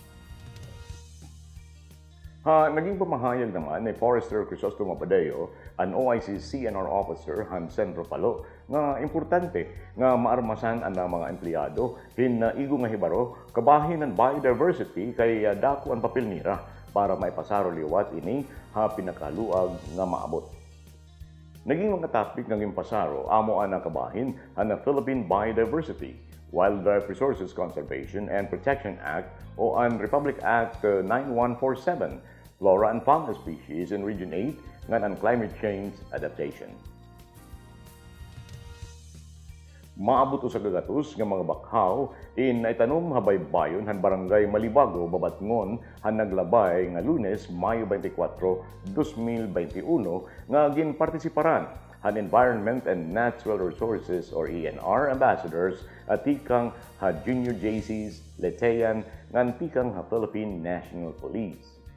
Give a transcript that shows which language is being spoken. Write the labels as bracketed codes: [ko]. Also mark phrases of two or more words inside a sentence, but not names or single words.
[war] Naging pamahayag naman ni Forester Crisostomo Padeo, an OIC CNR officer han Centro Palo, nga importante nga maarmasan ang mga empleyado hin igo nga hibaro kabahin ng biodiversity kay dako ang papel nira para maipasaro liwat ini ha pinakaluag nga maabot. Naging mga topic ng impasaro amo ang kabahin ang Philippine Biodiversity, Wildlife Resources Conservation and Protection Act o ang Republic Act 9147, Flora and Fauna Species in Region 8 ngan ang Climate Change Adaptation. Maabot sa gagatos nga mga bakhaw in itanom habaybayon han barangay Malibago, Babatngon han naglabay nga Lunes, Mayo 24, 2021 nga ginpartisiparan han Environment and Natural Resources or ENR ambassadors at tikang ha Junior JCs, Letean ngan tikang ha Philippine National Police.